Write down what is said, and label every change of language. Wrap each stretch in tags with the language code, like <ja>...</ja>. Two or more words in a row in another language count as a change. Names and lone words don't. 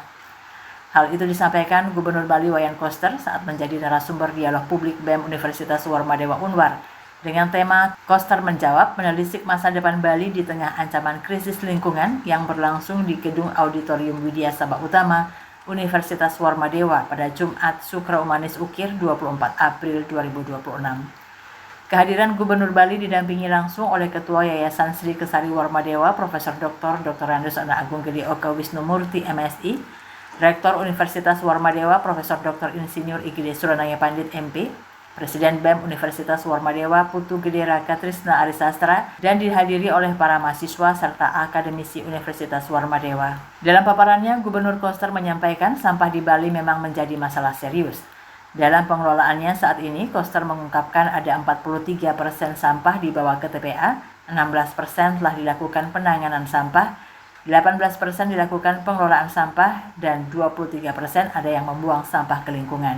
<id>Hal itu disampaikan Gubernur Bali Wayan Koster saat menjadi narasumber dialog publik BEM Universitas Warmadewa Unwar dengan tema Koster menjawab menelisik masa depan Bali di tengah ancaman krisis lingkungan yang berlangsung di Gedung Auditorium Widya Sabah Utama Universitas Warmadewa pada Jumat Sukra Umanis Ukir 24 April 2026. Kehadiran Gubernur Bali didampingi langsung oleh Ketua Yayasan Sri Kesari Warmadewa Profesor Dr. Andes Ana Agung Gede Oka Wisnumurti MSI, Rektor Universitas Warmadewa Profesor Dr. Insinyur Igede Suranaya Pandit MP, Presiden BEM Universitas Warmadewa Putu Gede Raka Trisna Arisastra, dan dihadiri oleh para mahasiswa serta akademisi Universitas Warmadewa. Dalam paparannya, Gubernur Koster menyampaikan sampah di Bali memang menjadi masalah serius. Dalam pengelolaannya saat ini, Koster mengungkapkan ada 43% sampah dibawa ke TPA, 16% telah dilakukan penanganan sampah, 18% dilakukan pengelolaan sampah, dan 23% ada yang membuang sampah ke lingkungan.</id>